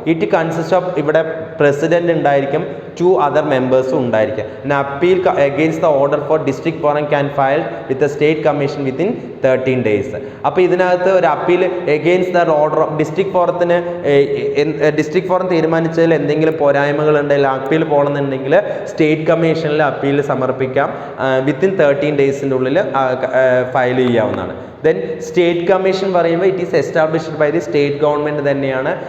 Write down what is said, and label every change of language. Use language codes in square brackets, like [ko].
[en] it consist of, [ml] ഇവിടെ president ഉണ്ടായിരിക്കും, [en] 2 other members [ml] ഉണ്ടായിരിക്കും. [en] An appeal against the order for district forum can file with the state commission within 13 days. [ml] അപ്പോൾ ഇതിനകത്ത് ഒരു appeal against the order of district ഫോറത്തിന്, district forum തീരുമാനിച്ചതിൽ എന്തെങ്കിലും പോരായ്മകൾ ഉണ്ടെങ്കിൽ appeal പോകണമെന്നുണ്ടെങ്കിൽ സ്റ്റേറ്റ് കമ്മീഷനിൽ അപ്പീൽ സമർപ്പിക്കാം. വിത്തിൻ 13 ഡേയ്സിൻ്റെ ഉള്ളിൽ ഫയൽ ചെയ്യാവുന്നതാണ്. [en] Then state commission പറയുമ്പോൾ it is established by the state government തന്നെയാണ്.